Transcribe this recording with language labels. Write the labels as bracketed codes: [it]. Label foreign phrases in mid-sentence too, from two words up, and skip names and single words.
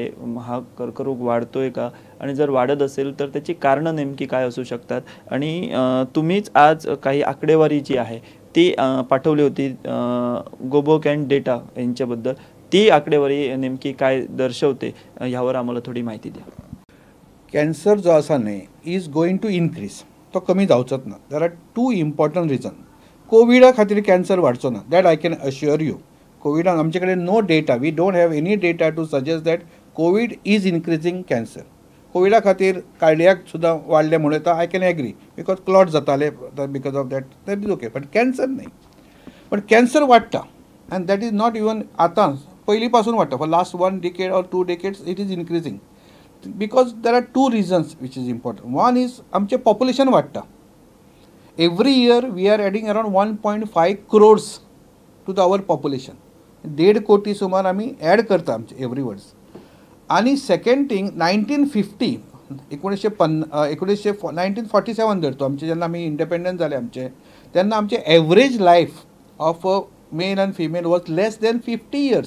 [mr] हा कर्करोग वाढतोय का? आणि जर वाढत असेल तर त्याची कारणं नेमकी काय असू शकतात? आणि तुम्हीच आज काही आकडेवारी जी आहे ती पाठवली होती गोबोक अँड डेटा यांच्याबद्दल. ती आकडेवारी नेमकी काय दर्शवते ह्यावर आम्हाला थोडी माहिती द्या. [kok] कॅन्सर जो आसा न्ही [en] is going to increase. [kok] तो कमी जावचोच ना. [en] There are two important reason. [kok] कोविडा खातीर कॅन्सर वाडचो ना, [en] that I can assure you. [kok] कोविडान आमचे कडेन [en] no data, we don't have any data to suggest that Covid is increasing cancer. [kok] कोविडा खातीर कार्डियाक सुद्दां वाडले म्हणून येता, [en] I can agree, because [kok] क्लॉट जाताले [en] because of that is okay. [mr] बट कॅन्सर नाही. [kok] पण कॅन्सर वाडटा [en] and that is not even [kok] आतां, पयलीं पासून वाडटा. [en] for last 1 decade or 2 decades it is increasing. Because there are two reasons which is important. One is [kok] आमचे population वाढता. [en] Every year we are adding around 1.5 crores to our population. [kok] 1.5 कोटी सुमार आम्ही ॲड करता आमचे [en] every words. आणि second thing 1950 1947 [kok] धरतो आमचे, जेन्ना आमी इंडिपेंडंट जाले आमचे, तेन्ना आमचे [en] average life of a male and female was less than 50 years.